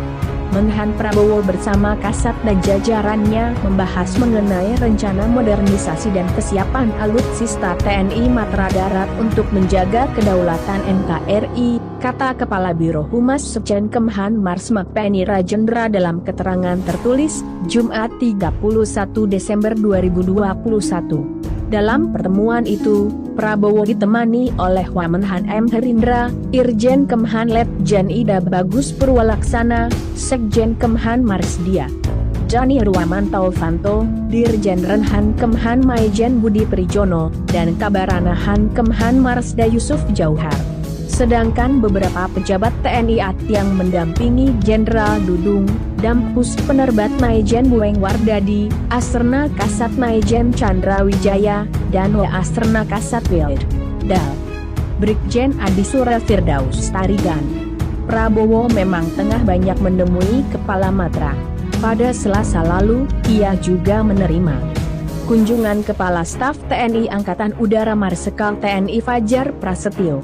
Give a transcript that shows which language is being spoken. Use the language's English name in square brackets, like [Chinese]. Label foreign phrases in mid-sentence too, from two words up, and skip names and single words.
[Indonesian] Menhan Prabowo bersama Kasat dan jajarannya membahas mengenai rencana modernisasi dan kesiapan alutsista TNI Matra Darat untuk menjaga kedaulatan NKRI, kata Kepala Biro Humas Sekjen Kemhan Marsma Penny Rajendra dalam keterangan tertulis, Jumat 31 Desember 2021. Dalam pertemuan itu, Prabowo ditemani oleh Wamenhan M. Herindra, Irjen Kemhan Letjen Ida Bagus Purwalaksana, Sekjen Kemhan Marsdia Dani Ruamanto, Dirjen Renhan Kemhan Maijen Budi Prijono, dan Kabaranahan Kemhan Marsda Yusuf Jauhar. Sedangkan beberapa pejabat TNI yang mendampingi Jenderal Dudung, Dampus Penerbat Maijen Buweng Wardadi, Asrna Kasat Maijen Chandra Wijaya, dan Asrna Kasat Wild Dal Brigjen Adi Surel Firdaus Tarigan. Prabowo memang tengah banyak menemui Kepala Matra. Pada Selasa lalu, ia juga menerima kunjungan Kepala Staf TNI Angkatan Udara Marsikal TNI Fajar Prasetyo.